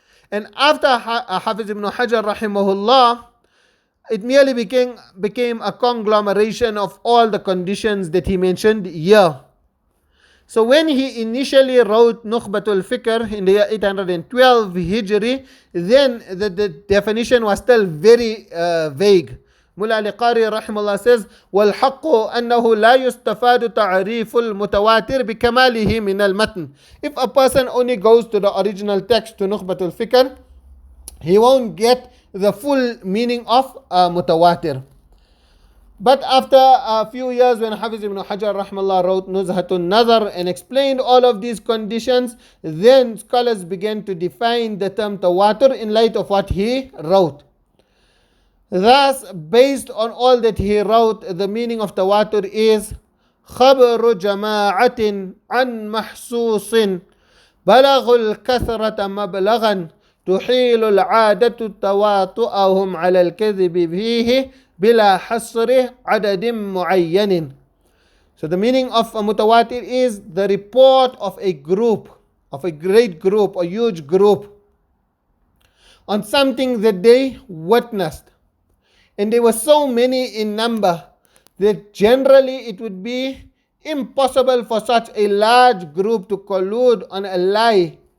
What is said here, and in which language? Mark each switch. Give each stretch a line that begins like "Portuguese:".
English: And after Hafiz ibn Hajar rahimahullah, it merely became a conglomeration of all the conditions that he mentioned here. So when he initially wrote Nukhbatul Fikr in the year 812 Hijri, then the definition was still very vague. Mullah al-Qari rahimahullah says,
Arabic: وَالْحَقُّ أَنَّهُ لَا يُسْتَفَادُ تَعْرِيفُ الْمُتَوَاتِرِ بِكَمَالِهِ مِنَ الْمَتْنِ.
English: If a person only goes to the original text, to Nukhbatul Fikr, he won't get the full meaning of Mutawaatir. But after a few years, when Hafiz ibn Hajar rahmallah wrote Nuzha an-Naḍar and explained all of these conditions, then scholars began to define the term Tawaatur in light of what he wrote. Thus, based on all that he wrote, the meaning of Tawaatur is
Arabic: خبر جماعة عن محسوس بلغ الكثرة مبلغا تحيل العادة تواطؤهم على الكذب فيه بلا حصر عدد معين.
English: So the meaning of a mutawatir is the report of a group, of a great group, a huge group, on something that they witnessed. And there were so many in number that generally it would be impossible for such a large group to collude on a lie.